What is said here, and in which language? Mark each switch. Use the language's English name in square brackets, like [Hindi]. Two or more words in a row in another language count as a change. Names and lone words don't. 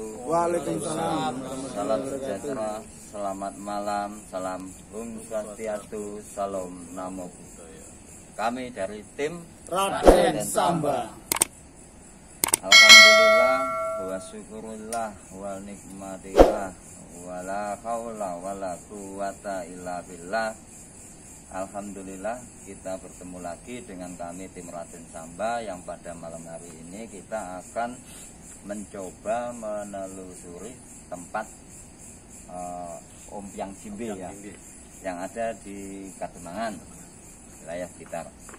[Indonesian] Waalaikumsalam. Salam sejahtera, selamat malam, salam [Balinese] Om Swastiastu, [Indonesian] salam [Pali] Namo Buddhaya. [Indonesian] Kami dari tim Raden Samba. [Arabic] الحمد لله وشكر لله ونعمة لله ولا حول ولا قوة إلا بالله. [Indonesian] Alhamdulillah kita bertemu lagi dengan kami tim Raden Samba yang pada malam hari ini kita akan mencoba menelusuri tempat Ompiang Jimbe ya, yang ada di Kademangan, wilayah sekitar.